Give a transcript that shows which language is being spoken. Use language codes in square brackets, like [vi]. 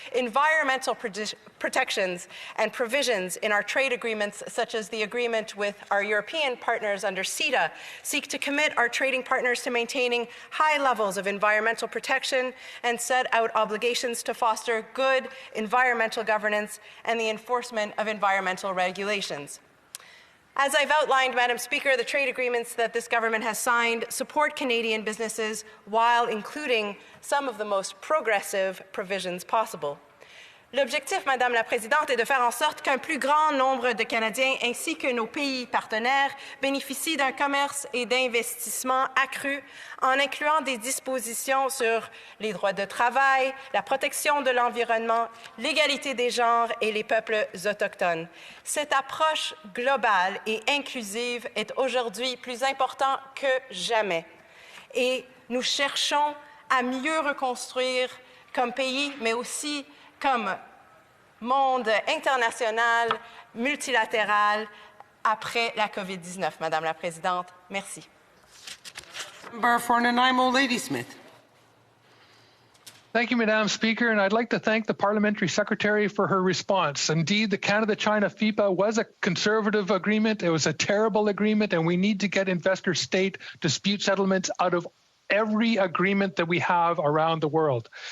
[en] Environmental protections and provisions in our trade agreements, such as the agreement with our European partners under CETA, seek to commit our trading partners to maintaining high levels of environmental protection and set out obligations to foster good environmental governance and the enforcement of environmental regulations. As I've outlined, Madam Speaker, the trade agreements that this government has signed support Canadian businesses while including some of the most progressive provisions possible. [fr] L'objectif, Madame la Présidente, est de faire en sorte qu'un plus grand nombre de Canadiens ainsi que nos pays partenaires bénéficient d'un commerce et d'investissement accru en incluant des dispositions sur les droits de travail, la protection de l'environnement, l'égalité des genres et les peuples autochtones. Cette approche globale et inclusive est aujourd'hui plus importante que jamais. Et nous cherchons à mieux reconstruire comme pays, mais aussi comme monde international, multilatéral, après la COVID-19, Madame la Présidente. Merci. [en] Member for Nanaimo, Ladysmith. Thank you, Madam Speaker, and I'd like to thank the Parliamentary Secretary for her response. Indeed, the Canada-China FIPA was a conservative agreement. It was a terrible agreement, and we need to get investor-state dispute settlements out of every agreement that we have around the world.